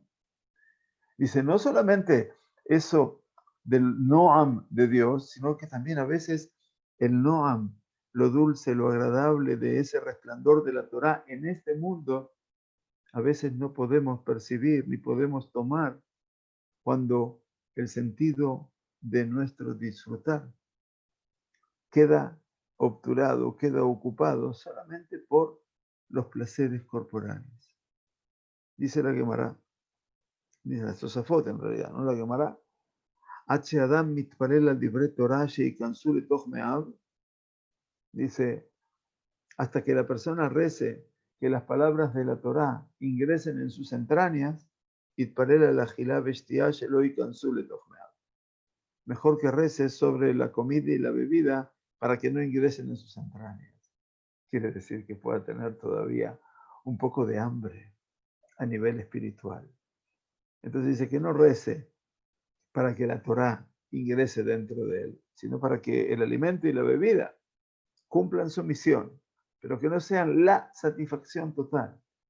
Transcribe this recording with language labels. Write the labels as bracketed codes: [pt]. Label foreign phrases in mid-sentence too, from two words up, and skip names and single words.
[es] Dice, no solamente eso del Noam de Dios, sino que también a veces el Noam, lo dulce, lo agradable de ese resplandor de la Torá en este mundo, a veces no podemos percibir ni podemos tomar cuando el sentido de nuestro disfrutar queda obturado, queda ocupado solamente por los placeres corporales. Dice la Gemara, dice la Tosafot en realidad, no la Gemara, H. [he] אדם מתפלל על דברי תורה שיכנסו לתוך מעיו. [es] Dice, hasta que la persona rece que las palabras de la Torá ingresen en sus entrañas, [he] יתפלל על אכילה ושתיה שלא יכנסו לתוך מעיו. [es] Mejor que rece sobre la comida y la bebida para que no ingresen en sus entrañas. Quiere decir que pueda tener todavía un poco de hambre a nivel espiritual. Entonces dice que no rece para que la Torá ingrese dentro de él, sino para que el alimento y la bebida cumplan su misión, pero que no sean la satisfacción total.